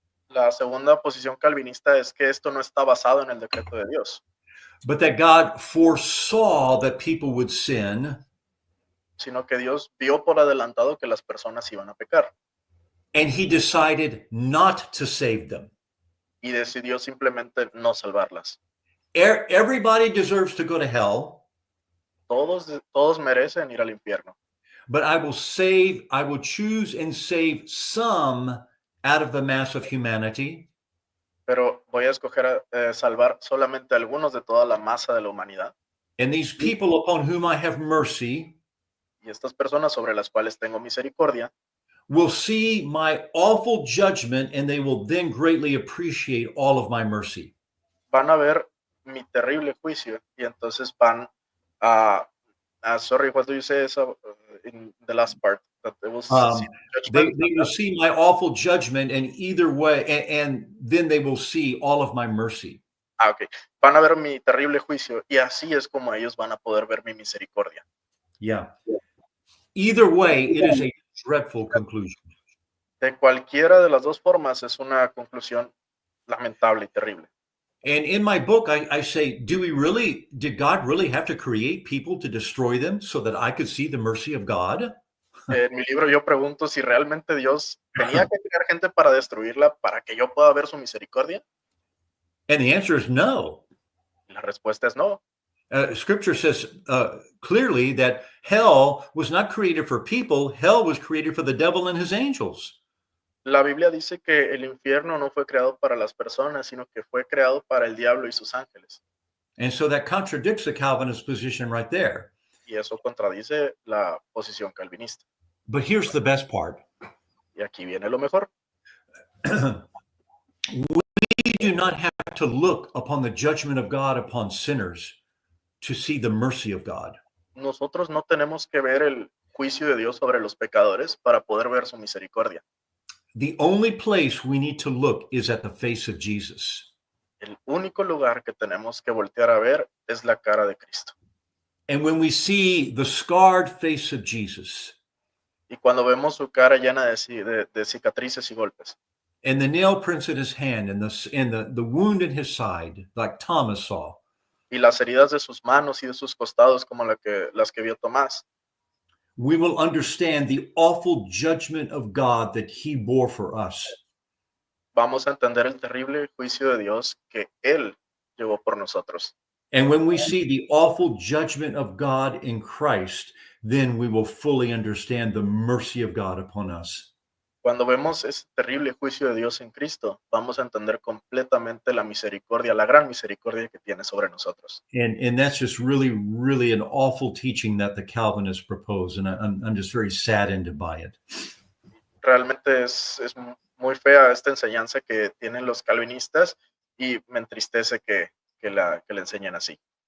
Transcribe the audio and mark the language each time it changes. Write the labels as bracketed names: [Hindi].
[Spanish] La segunda posición calvinista es que esto no está basado en el decreto de Dios, [English] but that God foresaw that people would sin, [Spanish] sino que Dios vio por adelantado que las personas iban a pecar [English] and he decided not to save them. [Spanish] y decidió simplemente no salvarlas. [English] Everybody deserves to go to hell, [Spanish] Todos merecen ir al infierno, [English] but I will choose and save some out of the mass of humanity, [Spanish] pero voy a escoger salvar solamente a algunos de toda la masa de la humanidad. [English] and these people upon whom I have mercy [Spanish] Y estas personas sobre las cuales tengo misericordia [English] will see my awful judgment, and they will then greatly appreciate all of my mercy. [Spanish] van a ver mi terrible juicio y entonces van a [English] sorry, what do you say in the last part? That they will see the They judgment. will see my awful judgment, and either way, and then they will see all of my mercy. Okay. [Spanish] Van a ver mi terrible juicio y así es como ellos van a poder ver mi misericordia. [English] Yeah. Either way, it is a dreadful conclusion. [Spanish] De cualquiera de las dos formas es una conclusión lamentable y terrible. [English] And in my book, I say, did God really have to create people to destroy them so that I could see the mercy of God? [Spanish] En mi libro yo pregunto si realmente Dios tenía que crear gente para destruirla para que yo pueda ver su misericordia. [English] And the answer is no. [Spanish] Y la respuesta es no. [English] Scripture says clearly that hell was not created for people. Hell was created for the devil and his angels. [Spanish] La Biblia dice que el infierno no fue creado para las personas, sino que fue creado para el diablo y sus ángeles. [English] And so that contradicts the Calvinist position right there. [Spanish] Y eso contradice la posición calvinista. [English] But here's the best part. [Spanish] Y aquí viene lo mejor. [English] We do not have to look upon the judgment of God upon sinners to see the mercy of God. [Spanish] nosotros no tenemos que ver el juicio de Dios sobre los pecadores para poder ver su misericordia. [English] The only place we need to look is at the face of Jesus. [Spanish] El único lugar que tenemos que voltear a ver es la cara de Cristo. [English] And when we see the scarred face of Jesus [Spanish] Y cuando vemos su cara llena de cicatrices y golpes, [English] and the nail prints in his hand and the wound in his side, like Thomas saw, [Spanish] y las heridas de sus manos y de sus costados como las que vio Tomás, [English] we will understand the awful judgment of God that he bore for us. [Spanish] vamos a entender el terrible juicio de Dios que Él llevó por nosotros. [English] And when we see the awful judgment of God in Christ, then we will fully understand the mercy of God upon us. [Spanish] Cuando vemos ese terrible juicio de Dios en Cristo, vamos a entender completamente la misericordia, la gran misericordia que tiene sobre nosotros. [English] And that's just really, really an awful teaching that the Calvinists propose. And I'm just very saddened by it. [Spanish] Realmente es muy fea esta enseñanza que tienen los calvinistas y me entristece que la enseñen así.